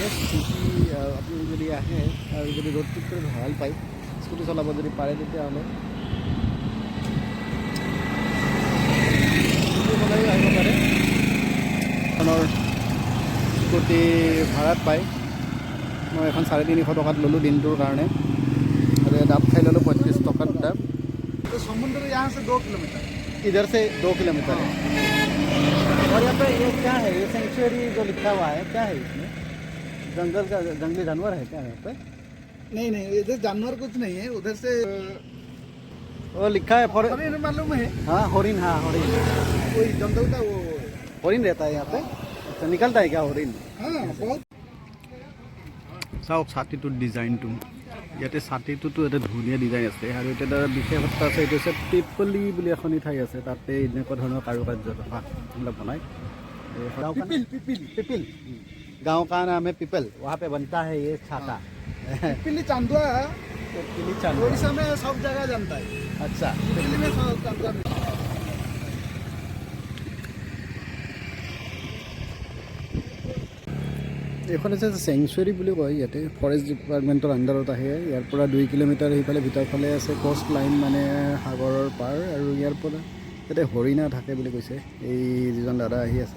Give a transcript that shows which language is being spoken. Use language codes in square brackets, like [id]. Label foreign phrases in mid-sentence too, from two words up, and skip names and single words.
[as] স্কুটি আপুনি যদি আহে আৰু যদি ৰোড ট্ৰিপ কৰি ভাল পায়, স্কুটি চলাব যদি পাৰে তেতিয়াহ'লে স্কুটি চলাই আহিব পাৰে। এখনৰ স্কুটি ভাড়াত পায়। মই এখন 350 টকাত ল'লোঁ দিনটোৰ কাৰণে, আৰু ডাব খাই ল'লোঁ 35 টকাত ডাব। [hi] तो समुद्र यहाँ से 2 किलोमीटर, इधर से 2 किलोमीटर है। और यहाँ पे ये क्या है, ये सेंचुरी जो लिखा हुआ है क्या है इसमें? जंगल का जंगली जानवर है क्या यहाँ पे? नहीं, इधर जानवर कुछ नहीं है, उधर से वो लिखा है हरिन, मालूम है? हाँ हरिन, कोई जंगल का वो हरिन रहता है यहाँ पे। अच्छा, निकलता है क्या हरिन? हाँ बहुत। [as] চাওক ছাতিটোৰ ডিজাইনটো, ইয়াতে ছাতিটোতো এটা ধুনীয়া ডিজাইন আছে, আৰু এতিয়া তাৰ বিশেষত্ব আছে, এইটো হৈছে পিপলি বুলি এখন ঠাই আছে, তাতে এনেকুৱা ধৰণৰ কাৰুকাৰ্য এইবিলাক বনায়। [hi] पिपिल गाँव का नाम है पिपल, वहाँ पे बनता है ये छाता। पिपली चांदुआ है, उड़ीसा में सब जगह जानता है। अच्छा, पिपली में चांदुआ। [as] এখন আছে চেংচুৱেৰী বুলি কয়, ইয়াতে [en] forest department [as] আণ্ডাৰত আহে। ইয়াৰ পৰা 2 কিলোমিটাৰ সেইফালে ভিতৰফালে আছে [en] coast line, [as] মানে সাগৰৰ পাৰ। আৰু ইয়াৰ পৰা ইয়াতে হৰিণা থাকে বুলি কৈছে এই যিজন দাদা আহি আছে।